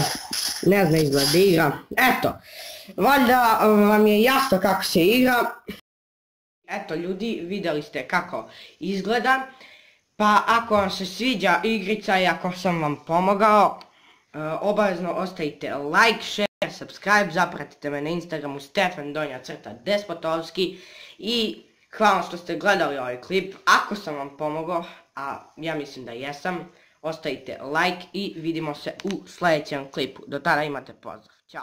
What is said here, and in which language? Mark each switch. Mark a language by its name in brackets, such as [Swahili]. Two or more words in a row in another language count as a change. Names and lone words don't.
[Croatian] Ne zna izgled da igra. Eto, valjda vam je jasno kako se igra. Eto ljudi, vidjeli ste kako izgleda. Pa ako vam se sviđa igrica i ako sam vam pomogao, obavezno ostavite [English] like, share, subscribe, [Croatian] zapratite me na Instagramu Stefan_Despotovski i hvala što ste gledali ovaj klip. Ako sam vam pomogao, a ja mislim da jesam, ostavite like i vidimo se u sljedećem klipu. Do tada imate pozdrav.